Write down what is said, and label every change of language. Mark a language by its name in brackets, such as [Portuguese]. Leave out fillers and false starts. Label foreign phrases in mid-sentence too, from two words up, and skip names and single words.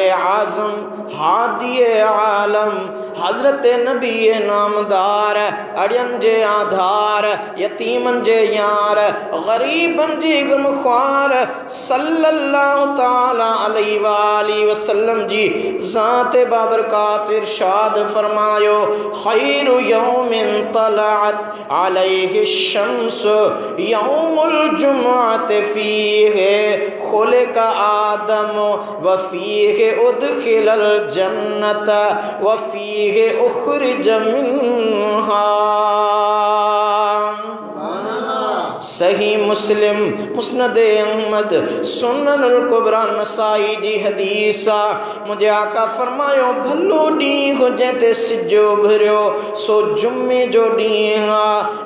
[Sindhi] आज़म हादी आलम हज़रत नबी नामदार, अड़ियन जे आधार, यतीमन जे यार, गरीबन जी गमख्वार [Arabic] صلى الله تعالى عليه وسلم [Sindhi] जी ज़ात बाबरकात इरशाद फरमायो, [Arabic] خير يوم طلعت عليه الشمس يوم الجمعة فيه خلق آدم وفيه أدخل الجنة وفيه أخرج منها. [Sindhi] सही मुस्लिम, मुस्नद अहमद, सुननुल कुबरा नसाई जी हदीस आहे। मुंहिंजे आका फरमायो, भलो ॾींहुं हुजे ते सिजो भरियो सो जुमे जो ॾींहुं आहे।